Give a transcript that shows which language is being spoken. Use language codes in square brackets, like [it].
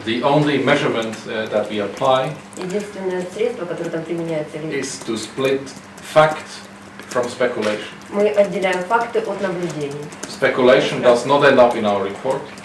[en] The only measurement that we apply [ru] Единственное средство, которое там применяется, [en] is to split fact from speculation. [ru] мы отделяем факты от наблюдений. [en] Speculation does not end up in our report.